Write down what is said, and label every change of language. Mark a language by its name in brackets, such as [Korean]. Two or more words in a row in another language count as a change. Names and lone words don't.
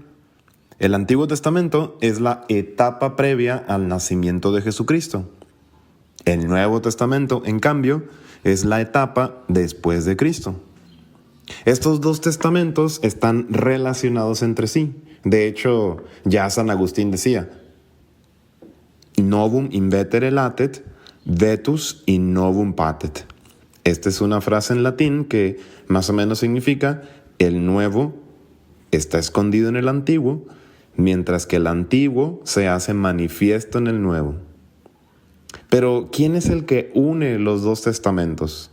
[Spanish] El Antiguo Testamento es la etapa previa al nacimiento de Jesucristo. El Nuevo Testamento, en cambio, es la etapa después de Cristo. Estos dos testamentos están relacionados entre sí. De hecho, ya San Agustín decía, [Latin] novum invetere latet, vetus in novum patet. [Spanish] Esta es una frase en latín que más o menos significa el nuevo está escondido en el antiguo, mientras que el antiguo se hace manifiesto en el nuevo. Pero, ¿quién es el que une los dos testamentos?